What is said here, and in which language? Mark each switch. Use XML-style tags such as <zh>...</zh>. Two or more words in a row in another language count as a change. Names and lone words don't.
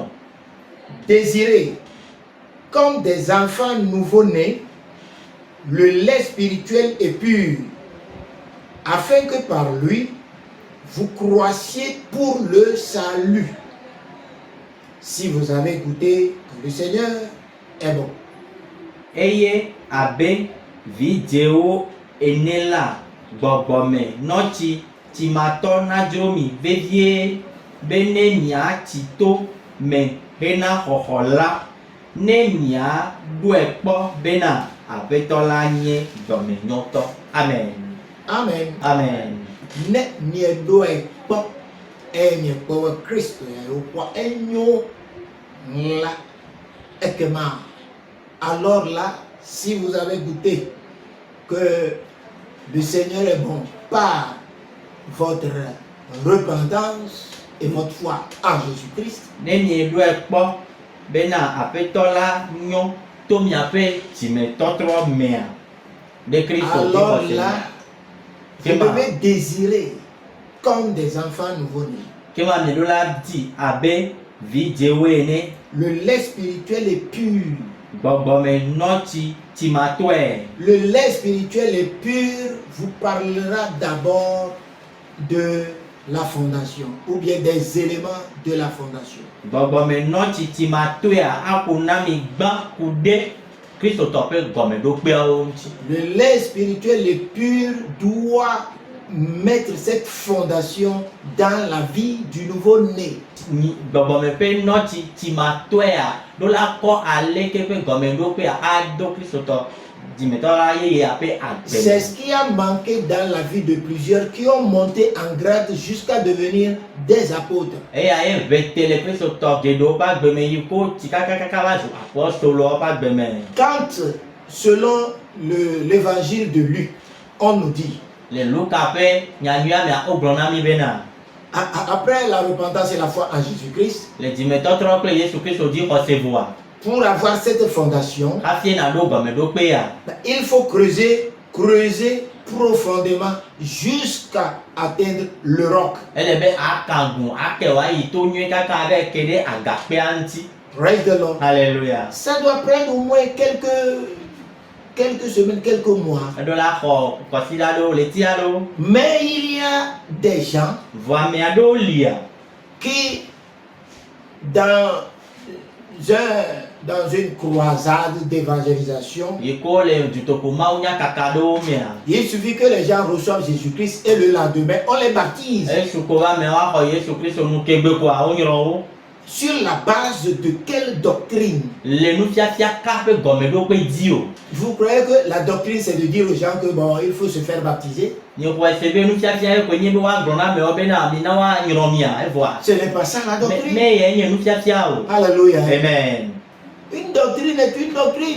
<fr>Désirez, comme des enfants nouveau-nés, le lait spirituel et pur, afin que par lui, vous croissiez pour le salut. Si vous avez goûté que le Seigneur est bon.</fr> <ee>Eye abe vidéo enela gbɔgbɔme nɔtsi timatɔ nadzromi vevie bene mia tito me hena xɔxɔ la ne mia ɖoe kpɔ bena aƒetɔ la nye dɔmenyɔtɔ. Amen. Amen. Amen. Ne mieɖoe kpɔ eye miekpɔ be Kristo ya wokpɔ enyo la ekema.</ee> <fr>Alors là, si vous avez goûté que le Seigneur est bon par votre repentance et votre foi en Jésus-Christ,</fr> <ee>Ne mieɖoe kpɔ bena aƒetɔ la nyɔ to miaƒe dzimetɔtrɔ mea de Kristo</ee> <fr>alors</fr> <ee>dzixɔse</ee> <fr>là,</fr> <ee>me.</ee> <fr>vous devez désirer comme des enfants nouveau-nés.</fr> <ee>Kema mieɖo la di abe vidzewo ene.</ee> <fr>Le lait spirituel est pur.</fr> <ee>Gbɔgbɔme nɔtsi timatɔe.</ee> <fr>Le lait spirituel est pur vous parlera d'abord de la fondation ou bien des éléments de la fondation.</fr> <ee>Gbɔgbɔme nɔtsi timatɔea aƒo na mi gbã ku ɖe kristotɔ ƒe gɔmeɖokpeawo ŋuti.</ee> <fr>Le lait spirituel est pur doit mettre cette fondation dans la vie du nouveau-né.</fr> <ee>Gbɔgbɔme ƒe nɔtsi timatɔea ɖo la kɔ aleke ƒe gɔmeɖokpea aɖo kristotɔ dzimetɔ la yeyea ƒe</ee> <fr>C'est</fr> <ee>agbe.</ee> <fr>ce qui a manqué dans la vie de plusieurs qui ont monté en grade jusqu'à devenir des apôtres.</fr> <ee>Eya ye ʋete le kristotɔ geɖewo ƒe agbeme yi ko tsi kakaka va zu apɔstolowo ƒe agbeme.</ee> <fr>Quand, selon l'évangile de Luc, on nous dit,</fr> <ee>Le Luka ƒe nyanyua mea wogblɔ na mi bena</ee> <fr>après la repentance et la foi en Jésus-Christ,</fr> <ee>le dzimetɔtrɔ kple Yesu Kristo dzixɔse voa</ee> <fr>pour avoir cette fondation,</fr> <ee>hafi naɖo gɔmeɖokpea,</ee> <fr>il faut creuser profondément jusqu'à atteindre le roc.</fr> <ee>ele be akagu ake woayi to nyuie kaka be ke ɖe agakpea ŋuti.</ee> <en>Praise the Lord.</en> <fr>Alléluia. Ça doit prendre au moins quelques semaines, quelques mois.</fr> <ee>Eɖo la xɔ kɔsi aɖewo le ti aɖewo.</ee> <fr>Mais il y a des gens</fr> <ee>Vɔ ame aɖewo lia</ee> <fr>qui, dans une croisade d'évangélisation,</fr> <ee>yi ko le dutoƒo mawu nyakaka aɖewo mea.</ee> <fr>il suffit que les gens reçoivent Jésus-Christ et le lendemain, on les baptise.</fr> <ee>Esu ko be amewo axɔ Yesu Kristo nu kegbe koa wonyrɔ wo.</ee> <fr>Sur la base de quelle doctrine?</fr> <ee>Le nufiafia ka ƒe gɔmeɖokpe dzi o.</ee> <fr>Vous croyez que la doctrine c'est de dire aux gens que bon, il faut se faire baptiser?</fr> <ee>Nye xɔe se be nufiafia ye koe nye be woagblɔ na amewo bena mina woanyrɔ mia evɔa.</ee> <fr>Ce n'est pas ça la doctrine.</fr> <ee>Me ye nye nufiafia o.</ee> <fr>Alléluia. Amen. Une doctrine est une doctrine.</fr>